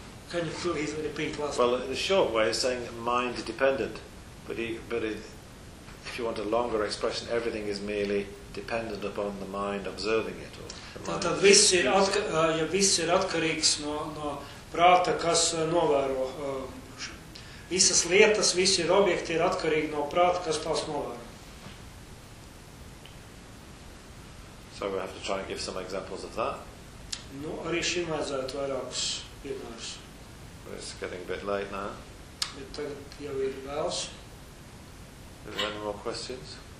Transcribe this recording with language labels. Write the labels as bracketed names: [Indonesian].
[English] Can you please repeat last? Well, in a short way, it's saying mind-dependent, but if you want a longer expression, everything is merely dependent upon the mind observing it. [Latvian] Tātad viss ir atkarīgs no prāta, kas novēro. Visas lietas, visi ir objekti, ir atkarīgi no prāta, kas tās novēro. [English] So we have to try and give some examples of that. [Latvian] Nu, arī šim vajadzētu vairākus piemērus. [English] It's getting a bit late now. [Latvian] Bet tagad jau ir vēls. [English] Is there any more questions?